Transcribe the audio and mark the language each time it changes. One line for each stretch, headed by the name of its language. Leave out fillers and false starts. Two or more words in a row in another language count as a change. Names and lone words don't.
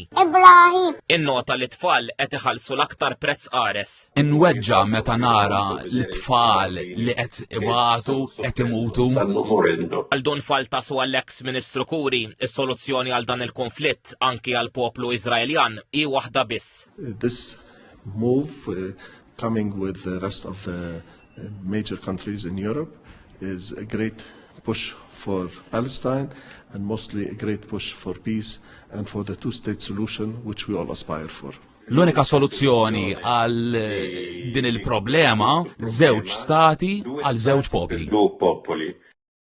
Maltese: Innota li tfal qed iħallsu l-aktar prezz qares. Inweġġa meta nara l-tfal li qed ibatu, qed imutu. Għal Dun Faltas u għall-eks Ministru Kouri, is-soluzzjoni għal dan il-konflitt anki għal poplu Iżraeljan hi waħda biss.
English: This move coming with the rest of the major countries in Europe is a great push for Palestine and mostly a great push for peace and for the two-state solution which we all aspire for.
Maltese: L-unika soluzzjoni għal din il-problema żewġ stati għal żewġ popoli.